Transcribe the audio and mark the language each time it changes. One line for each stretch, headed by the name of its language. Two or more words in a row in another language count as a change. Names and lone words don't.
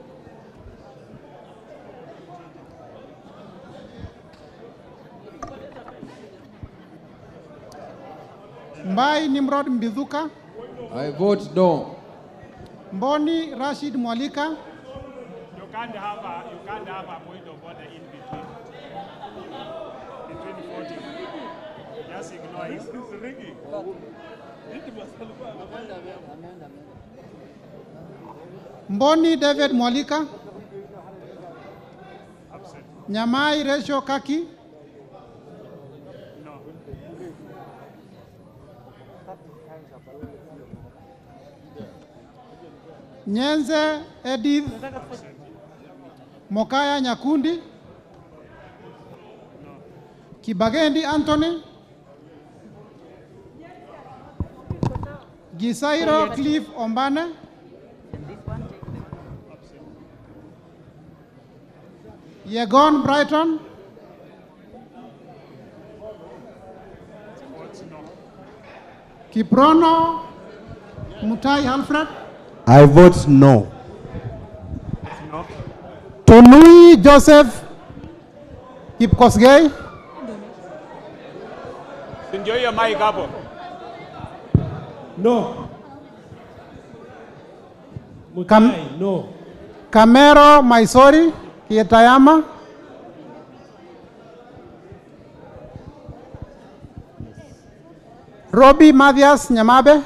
English: Mbai Nimrod Mbizuka. I vote no. Mboni Rashid Mwalika. You can't have a point of order in between. Between voting. Just ignore it. It's rigging. Mboni David Mwalika. Nyamai Resho Kaki. No. Nyenze Edith. Mokaya Nyakundi. Kibagendi Anthony. Gisairo Cliff Ombane. Yegon Brighton. Kiprono Mutai Alfred. I vote no. No. Tonui Joseph Kipkosgei. Enjoy your mic hapo. No. No. Camero Maisori Kietayama. Robbie Mathias Nyamabe.